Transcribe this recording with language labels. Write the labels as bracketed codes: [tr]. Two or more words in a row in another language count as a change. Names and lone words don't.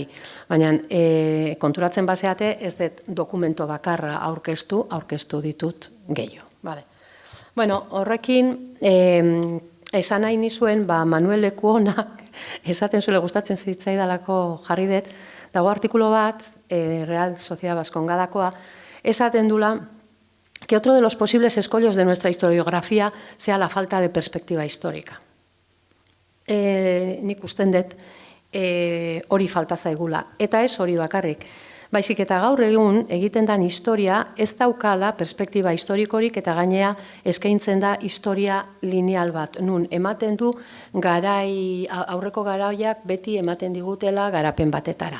[eu] Baina konturatzen baseate ez dut dokumento bakarra aurkeztu ditut gehiago. Bueno, horrekin esan nahi nizuen Manuel Lekuonak esaten zuela gustatzen zitzaidalako jarri dut, dago artikulo bat, Real Sociedad Baskongadakoa, esaten dula [es] que otro de los posibles escollos de nuestra historiografía sea la falta de perspectiva histórica. [eu] Nik usten dut hori falta zaigula. Eta ez hori bakarrik. Baizik eta gaur egun egiten den historia ez daukala perspektiba historikorik eta gainea eskaintzen da historia lineal bat. Nun ematen du aurreko garaiak beti ematen digutela garapen batetara.